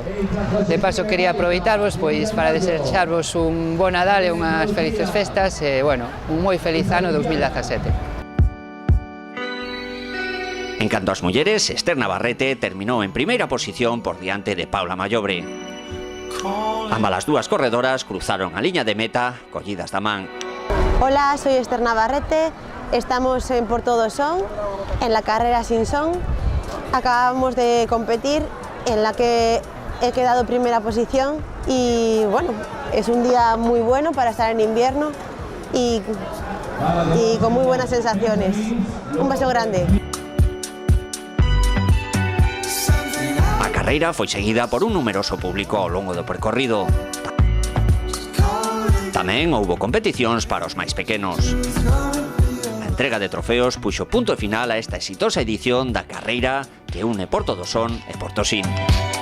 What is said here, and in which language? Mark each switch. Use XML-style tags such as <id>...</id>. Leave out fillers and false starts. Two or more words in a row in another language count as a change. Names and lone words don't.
<gl>De paso quería aproveitarvos pois para desexarvos un bon Nadal e unhas felices festas e bueno, un moi feliz ano 2017. En canto ás mulleres, Esther Navarrete terminou en primeira posición por diante de Paula Mallobre. Ambas as dúas corredoras cruzaron a liña de meta collidas da man.</gl> <es>Hola, soy Esther Navarrete, estamos en Portodosón, en la carrera Sinsón. Acabamos de competir, en la que he quedado primera posición y bueno, es un día muy bueno para estar en invierno y con muy buenas sensaciones. Un beso grande.</es> <gl>A carreira foi seguida por un numeroso público ao longo do percorrido. Tamén houbo competicións para os máis pequenos. A entrega de trofeos puxo punto final a esta exitosa edición da carreira que une Portodosón e Portosín.</gl>